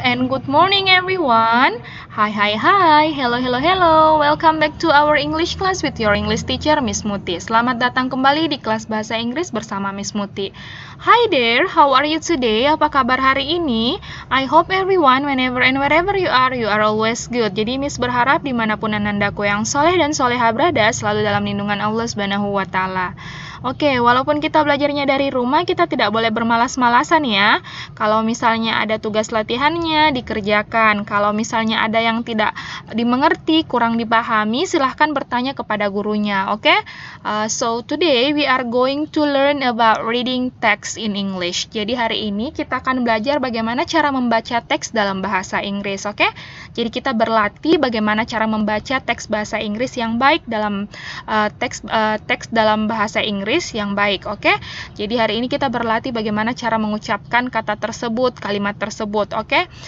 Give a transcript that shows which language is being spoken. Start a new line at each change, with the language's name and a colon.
English: And good morning everyone. Hi. Hello. Welcome back to our English class with your English teacher Miss Muti.
Indonesian: Selamat datang kembali di kelas bahasa Inggris bersama Miss Muti.
English: Hi there, how are you today?
Indonesian: Apa kabar hari ini?
English: I hope everyone, whenever and wherever you are always good.
Indonesian: Jadi Miss berharap dimanapun anandaku yang soleh dan soleha berada, selalu dalam lindungan Allah Subhanahu wa Ta'ala. Oke, walaupun kita belajarnya dari rumah, kita tidak boleh bermalas-malasan ya. Kalau misalnya ada tugas latihannya, dikerjakan. Kalau misalnya ada yang tidak dimengerti, kurang dipahami, silahkan bertanya kepada gurunya, oke?
English: So, today we are going to learn about reading text in English.
Indonesian: Jadi hari ini kita akan belajar bagaimana cara membaca teks dalam bahasa Inggris, oke? Jadi kita berlatih bagaimana cara membaca teks bahasa Inggris yang baik dalam teks dalam bahasa Inggris yang baik, oke? Jadi hari ini kita berlatih bagaimana cara mengucapkan kata tersebut, kalimat tersebut, oke?